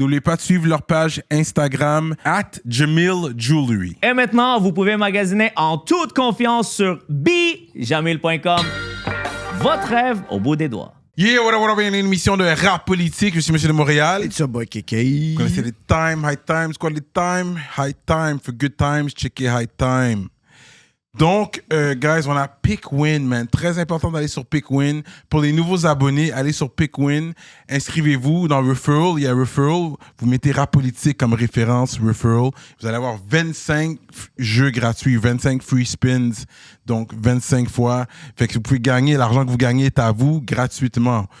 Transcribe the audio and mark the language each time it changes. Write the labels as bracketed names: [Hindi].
[French] N'oubliez pas de suivre leur page Instagram @JamilJewelry. Et maintenant, vous pouvez magasiner en toute confiance sur bijamil.com. Votre rêve au bout des doigts. [English] Yeah, what up, [French] une émission de Rapolitik. Je suis Monsieur de Montréal. [English] It's your boy KK. [French] Vous connaissez les times, [English] high times. [French] Quoi les times? [English] High time for good times. [French] Checkez [English] high time. [French] Donc, guys, on a [English] PickWin, man. [French] Très important d'aller sur PickWin. Pour les nouveaux abonnés, allez sur PickWin. Inscrivez-vous dans Referral. Il y a Referral. Vous mettez Rapolitik comme référence, Referral. Vous allez avoir 25 jeux gratuits, [English] 25 free spins. [French] Donc, 25 fois. Fait que vous pouvez gagner. L'argent que vous gagnez est à vous gratuitement.